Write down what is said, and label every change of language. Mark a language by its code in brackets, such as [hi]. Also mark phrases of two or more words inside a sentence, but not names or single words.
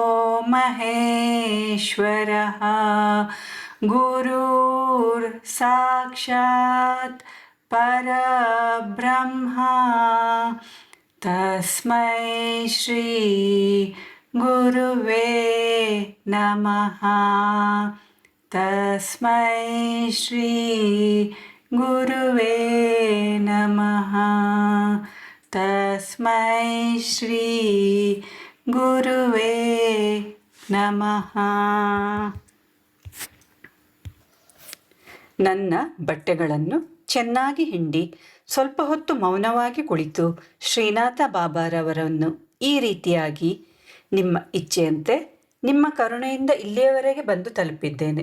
[sa] ಮಹೇಶ್ವರಃ ಗುರುರ್ ಸಾಕ್ಷಾತ್ ಪರಬ್ರಹ್ಮ ತಸ್ಮೈ ಶ್ರೀ ಗುರುವೇ ನಮಃ. ತಸ್ಮೈ ಶ್ರೀ ಗುರುವೇ ನಮಃ. ತಸ್ಮೈ ಶ್ರೀ ಗುರುವೇ ನಮಃ. [kn] ನನ್ನ ಬಟ್ಟೆಗಳನ್ನು ಚೆನ್ನಾಗಿ ಹಿಂಡಿ ಸ್ವಲ್ಪ ಹೊತ್ತು ಮೌನವಾಗಿ ಕುಳಿತು ಶ್ರೀನಾಥ ಬಾಬಾರವರನ್ನು ಈ ರೀತಿಯಾಗಿ, ನಿಮ್ಮ ಇಚ್ಛೆಯಂತೆ ನಿಮ್ಮ ಕರುಣೆಯಿಂದ ಇಲ್ಲಿಯವರೆಗೆ ಬಂದು ತಲುಪಿದ್ದೇನೆ.